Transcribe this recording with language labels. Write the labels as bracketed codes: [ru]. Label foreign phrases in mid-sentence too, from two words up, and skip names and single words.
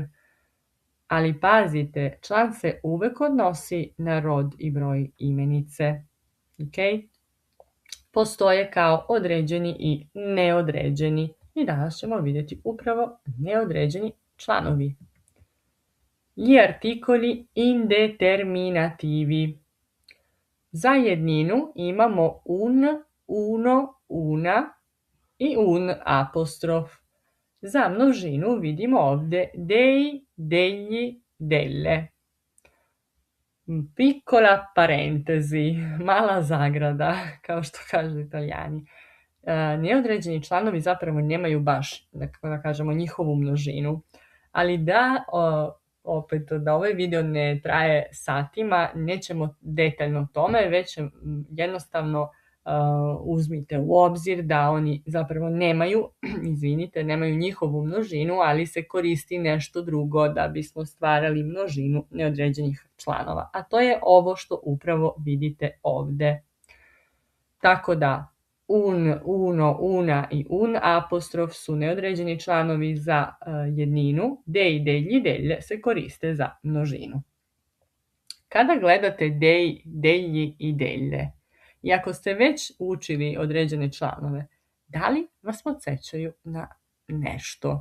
[bs] Ali pazite, član se uvek odnosi na rod i broj imenice. Okay? Postoje kao određeni i neodređeni. I danas ćemo vidjeti upravo neodređeni članovi. [it] Gli articoli indeterminativi. Za jedninu imamo un, uno, una i un apostrof. Za množinu vidimo ovdje dei, degli, delle. Piccola parentesi, [bs] mala zagrada, kao što kažu Italijani. neodređeni članovi zapravo nemaju baš, da kažemo, njihovu množinu. Ali da, opet, da ovaj video ne traje satima, nećemo detaljno o tome, već jednostavno uzmite u obzir da oni zapravo nemaju, nemaju njihovu množinu, ali se koristi nešto drugo da bismo stvarali množinu neodređenih članova. A to je ovo što upravo vidite ovde. Tako da [it] un, uno, una [bs] i un apostrof su neodređeni članovi za jedninu, [it] dej, delji, delje [bs] se koriste za množinu. Kada gledate [it] dej, delji [bs] i delje, i ako ste već učili određene članove, da li vas podsjećaju na nešto?